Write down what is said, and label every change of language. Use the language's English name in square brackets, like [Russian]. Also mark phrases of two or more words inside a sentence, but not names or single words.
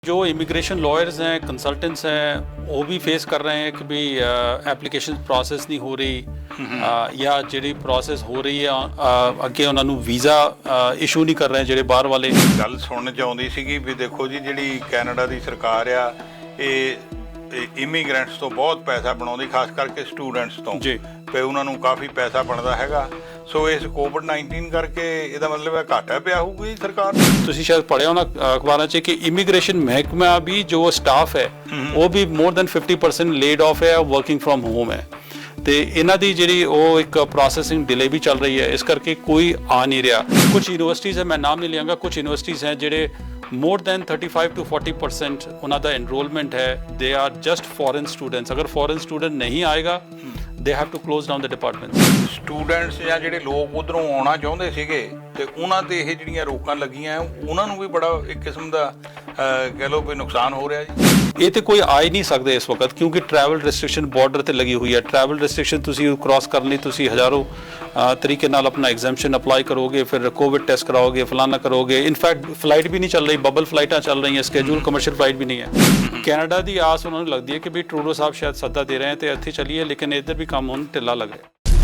[Hindi] जो इमिग्रेशन लॉयर्स हैं कंसल्टेंट्स हैं वो भी फेस कर रहे हैं कि भी एप्लीकेशन प्रोसेस नहीं हो रही या [Punjabi] ਜਿਹੜੀ ਪ੍ਰੋਸੈਸ ਹੋ ਰਹੀ ਹੈ ਅੱਗੇ ਉਹਨਾਂ ਨੂੰ ਵੀਜ਼ਾ ਇਸ਼ੂ ਨਹੀਂ ਕਰ ਰਹੇ ਜਿਹੜੇ ਬਾਹਰ ਵਾਲੇ ਗੱਲ ਸੁਣਨ ਚ ਆਉਂਦੀ ਸੀਗੀ ਵੀ ਦੇਖੋ ਜੀ ਜਿਹੜੀ ਕੈਨੇਡਾ ਦੀ ਸਰਕਾਰ ਆ ਇਹ ਇਮੀਗ੍ਰੈਂਟਸ ਤੋਂ ਬਹੁਤ ਪੈਸਾ ਬਣਾਉਂਦੀ ਖਾਸ ਕਰਕੇ ਸਟੂਡੈਂਟਸ ਤੋਂ ਜੀ ਤੇ ਉਹਨਾਂ ਨੂੰ ਕਾਫੀ ਪੈਸਾ ਬਣਦਾ ਹੈਗਾ ਸੋ ਇਸ ਕੋਵਿਡ-19 ਕਰਕੇ ਇਹਦਾ ਮਤਲਬ ਹੈ ਘਾਟਾ ਪਿਆ ਹੋਊਗਾ ਜੀ ਸਰਕਾਰ ਨੂੰ ਤੁਸੀਂ ਸ਼ਾਇਦ ਪੜ੍ਹਿਆ ਹੋਣਾ ਅਖਬਾਰਾਂ 'ਚ ਕਿ ਇਮੀਗ੍ਰੇਸ਼ਨ ਮਹਿਕਮਾ ਵੀ ਜੋ ਸਟਾਫ ਹੈ ਉਹ ਵੀ [English] more than 50% laid off [Punjabi] ਹੈ [English] working from home [Punjabi] ਹੈ ਤੇ ਇਹਨਾਂ ਦੀ ਜਿਹੜੀ ਉਹ ਇੱਕ [English] processing delay [Punjabi] ਵੀ ਚੱਲ ਰਹੀ ਹੈ ਇਸ ਕਰਕੇ ਕੋਈ ਆ ਨਹੀਂ ਰਿਹਾ ਕੁਝ ਯੂਨੀਵਰਸਿਟੀਜ਼ ਹੈ ਮੈਂ ਨਾਮ ਨਹੀਂ ਲਿਆਂਗਾ ਕੁਝ ਯੂਨੀਵਰਸਿਟੀਜ਼ ਹੈ ਜਿਹੜੇ [English] more than 35 to 40% [Punjabi] ਉਹਨਾਂ ਦਾ enrollment ਹੈ [English] they are just foreign students [Punjabi] ਅਗਰ [English] foreign student [Punjabi] ਨਹੀਂ ਆਏਗਾ [English] they have to close down the department [Punjabi] ਸਟੂਡੈਂਟਸ ਜਾਂ ਜਿਹੜੇ ਲੋਕ ਉਧਰੋਂ ਆਉਣਾ ਚਾਹੁੰਦੇ ਸੀਗੇ ਤੇ ਉਹਨਾਂ ਤੇ ਇਹ ਜਿਹੜੀਆਂ ਰੋਕਾਂ ਲੱਗੀਆਂ ਉਹਨਾਂ ਨੂੰ ਵੀ ਬੜਾ ਇੱਕ ਕਿਸਮ ਦਾ ਕਹਿ ਲਓ ਵੀ ਨੁਕਸਾਨ ਹੋ ਰਿਹਾ ਜੀ ਇਹ ਤੇ ਕੋਈ ਆ ਹੀ ਨਹੀਂ ਸਕਦੇ ਇਸ ਵਕਤ ਕਿਉਂਕਿ [English] travel restriction [Punjabi] ਬਾਰਡਰ ਤੇ ਲੱਗੀ ਹੋਈ ਹੈ [English] travel restriction [Punjabi] ਤੁਸੀਂ ਕ੍ਰਾਸ ਕਰਨ ਲਈ ਤੁਸੀਂ ਹਜ਼ਾਰੋਂ ਤਰੀਕੇ ਨਾਲ ਆਪਣਾ [English] exemption apply [Punjabi] ਕਰੋਗੇ ਫਿਰ [English] COVID test [Punjabi] ਕਰਾਓਗੇ ਫਲਾਨਾ ਕਰੋਗੇ [English] infact flight [Punjabi] ਵੀ ਨਹੀਂ ਚੱਲ ਰਹੀ [English] bubble flights [Punjabi] ਚੱਲ ਰਹੀਆਂ [English] schedule commercial flight [Punjabi] ਵੀ ਨਹੀਂ ਹੈ ਕੈਨੇਡਾ ਦੀ ਆਸ ਉਹਨਾਂ ਨੂੰ ਲੱਗਦੀ ਹੈ ਕਿ ਵੀ ਟਰੂਡੋ ਸਾਹਿਬ ਸ਼ਾਇਦ ਸੱਦਾ ਦੇ ਰਹੇ ਹੈ ਤੇ ਇੱਥੇ ਚੱਲੀਏ ਲੇਕਿਨ ਇੱਧਰ ਵੀ ਕੰਮ ਹੁਣ ਢਿੱਲਾ ਲੱਗ ਰਿਹਾ